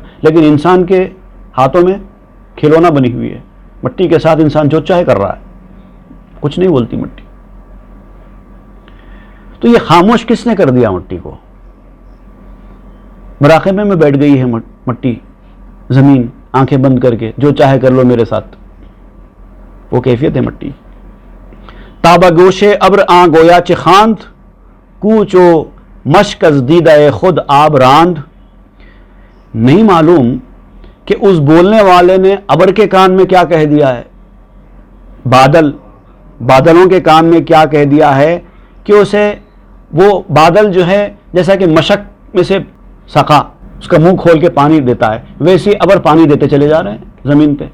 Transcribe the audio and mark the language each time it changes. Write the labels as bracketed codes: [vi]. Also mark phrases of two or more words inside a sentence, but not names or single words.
[ur] لیکن انسان کے ہاتھوں میں کھلونا بنی ہوئی ہے، مٹی کے ساتھ انسان جو چاہے کر رہا ہے، کچھ نہیں بولتی مٹی. تو یہ خاموش کس نے کر دیا مٹی کو؟ مراقبے میں بیٹھ گئی ہے مٹی، زمین آنکھیں بند کر کے جو چاہے کر لو میرے ساتھ. وہ کیفیت ہے مٹی. [fa] تابہ گوش ابر آ گویا چ خواند، کوچو مشک از دیدہ خود آب راند. [ur] نہیں معلوم کہ اس بولنے والے نے ابر کے کان میں کیا کہہ دیا ہے، بادلوں کے کان میں کیا کہہ دیا ہے کہ اسے وہ بادل جو ہے جیسا کہ مشک میں سے سقا اس کا منہ کھول کے پانی دیتا ہے، ویسے ابر پانی دیتے چلے جا رہے ہیں زمین پہ.